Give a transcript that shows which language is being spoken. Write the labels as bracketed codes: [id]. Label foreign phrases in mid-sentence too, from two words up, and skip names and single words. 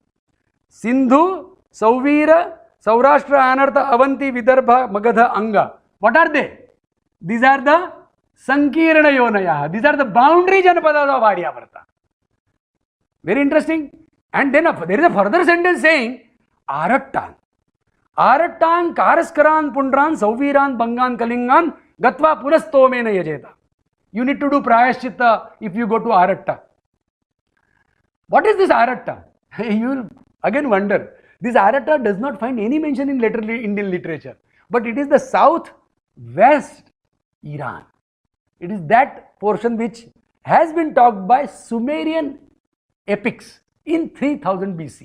[en] Sindhu Sauvira Saurashtra Anartha Avanti Vidarbha Magadha Anga. What are they? These are the [sa] सङ्कीर्ण योनयः. [en] These are the boundary Janapadas of Aryavarta. Very interesting. And then there is a further sentence saying Arattan. [sa] आरट्टान् कारस्करान् पुण्ड्रान् सौवीरान् वङ्गान् कलिङ्गान् गत्वा पुनस्तोमेन यजेत. [en] You need to do Prayaschitta if you go to Aratta. What is this Aratta? You will again wonder. This Aratta does not find any mention in Indian literature. But it is the southwest Iran. It is that portion which has been talked by Sumerian epics in 3000 BC.